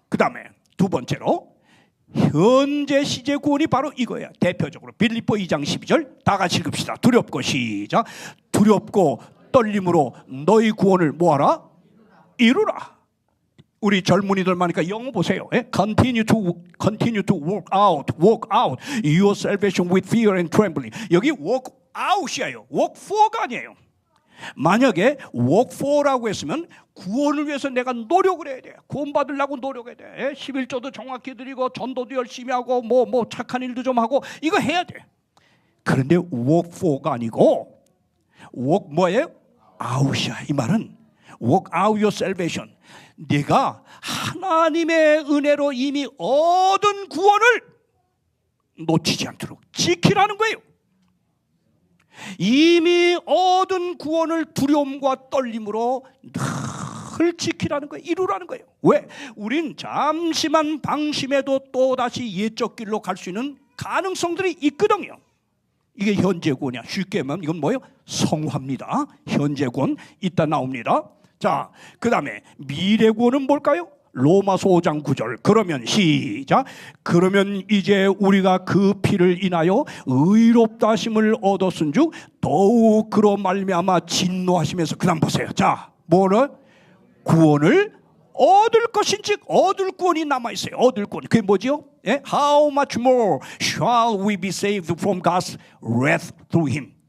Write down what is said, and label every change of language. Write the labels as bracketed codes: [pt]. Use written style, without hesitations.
[ko] 그 다음에 두 번째로 현재 시제 구원이 바로 이거예요. 대표적으로 빌립보 2장 12절 다 같이 읽읍시다. 두렵고 시작. 두렵고 떨림으로 너희 구원을 뭐하라? 이루라. 우리 젊은이들 많으니까 영어 보세요. [en] Continue to work out your salvation with fear and trembling. [ko] 여기 work out이에요. work for가 아니에요. 만약에 work for라고 했으면 구원을 위해서 내가 노력을 해야 돼. 구원 받으려고 노력해야 돼. 11조도 정확히 드리고 전도도 열심히 하고 뭐 착한 일도 좀 하고 이거 해야 돼. 그런데 work for가 아니고 work 뭐예요? out이야. 이 말은 [en] work out your salvation. [ko] 네가 하나님의 은혜로 이미 얻은 구원을 놓치지 않도록 지키라는 거예요. 이미 얻은 구원을 두려움과 떨림으로 늘 지키라는 거예요. 이루라는 거예요. 왜? 우린 잠시만 방심해도 또다시 옛적 길로 갈 수 있는 가능성들이 있거든요. 이게 현재 구원이야. 쉽게 하면 이건 뭐예요? 성화입니다. 현재 구원 이따 나옵니다. 자, 그 다음에 미래 구원은 뭘까요? 로마서 5장 9절. 그러면 시작. 그러면 이제 우리가 그 피를 인하여 의롭다 하심을 얻었은즉 더욱 그로 말미암아 진노하시면서 그다음 보세요. 자, 뭐를? 구원을 얻을 것인즉 얻을 구원이 남아 있어요. 얻을 구원. 그게 뭐지요? [en] How much more shall we be saved from God's wrath through him?